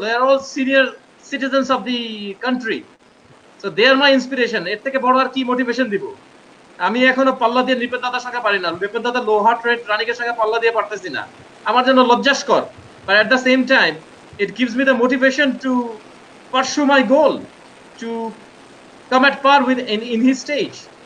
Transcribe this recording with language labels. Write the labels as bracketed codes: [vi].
[en] They're all senior citizens of the country. So they are my inspiration. [bn] এর থেকে বড় আর কি মোটিভেশন দিব? আমি এখনো পাল্লা দিয়ে নিপেন দাদার সঙ্গে পারি না। নিপেন দাদা লো হার্ট রেট রানিং এর সঙ্গে পাল্লা দিয়ে পারতেছি না, আমার জন্য লজ্জাস্কর। [en] But at the same time, it gives me the motivation to pursue my goal, to come at par with in his stage.